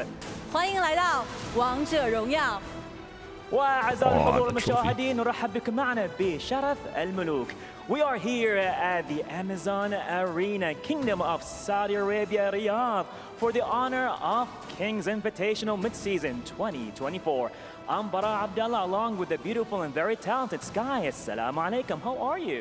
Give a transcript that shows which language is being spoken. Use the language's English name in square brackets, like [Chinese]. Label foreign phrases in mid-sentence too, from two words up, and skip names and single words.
[Chinese] 欢迎来到王者荣耀。 [Arabic] وأعزائي الحضور المشاهدين نرحب بكم معنا بشرف الملوك. [English] We are here at the Amazon Arena, Kingdom of Saudi Arabia, Riyadh, for the Honor of Kings Invitational Mid-Season 2024. I'm Bara Abdallah, along with the beautiful and very talented Sky. [Arabic] السلام عليكم. [English] How are you?